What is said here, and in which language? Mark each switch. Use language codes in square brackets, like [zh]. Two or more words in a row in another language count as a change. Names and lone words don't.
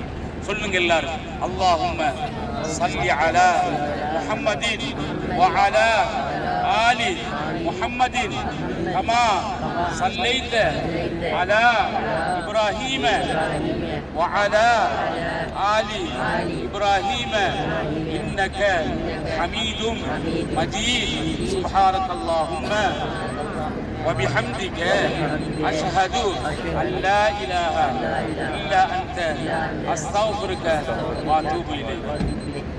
[ta] சொல்லுங்க எல்லாரும், [ar] اللهم صل على محمد وعلى آل محمد كما صليت على إبراهيم وعلى آل إبراهيم إنك حميد مجيد. சுப்ஹானக்கல்லாஹும்ம وبحمدك أشهد أن لا إله إلا أنت أستغفرك وأتوب إليك.